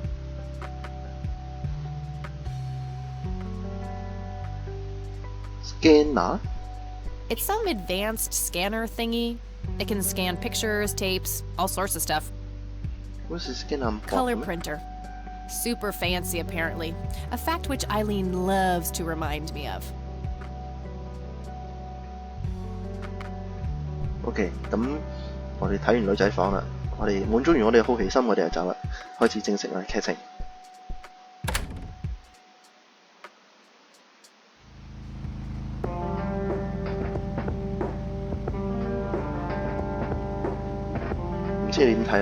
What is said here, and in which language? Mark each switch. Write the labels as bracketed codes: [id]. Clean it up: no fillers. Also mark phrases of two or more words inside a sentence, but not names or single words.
[en] Scanner? It's some advanced scanner thingy. It can scan pictures, tapes, all sorts of stuff. What's a scanner? Color printer. Super fancy, apparently. A fact which Eileen loves to remind me of. [yue] OK， 咁我哋睇完女仔房啦，我哋滿足完我哋嘅好奇心，我哋就走啦，開始正式我哋劇情。唔知你點睇啊？